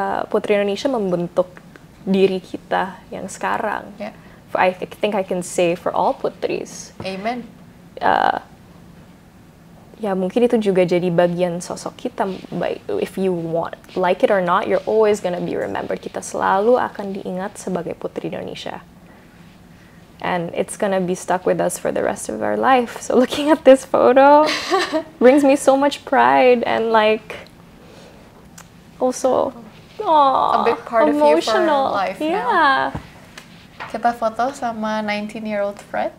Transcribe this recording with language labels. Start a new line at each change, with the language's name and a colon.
Indonesian: Putri Indonesia membentuk diri kita yang sekarang.
English: Yeah. I think I can say for all putris. Amen.
Indonesian: Ya mungkin itu juga jadi bagian sosok kita.
English: If you like it or not, you're always gonna be remembered.
Indonesian: Kita selalu akan diingat sebagai Putri Indonesia.
English: And it's gonna be stuck with us for the rest of our life. So looking at this photo brings me so much pride and like also a big part emotional. of you for life yeah. now.
Indonesian: Kita foto sama 19-year-old Fred.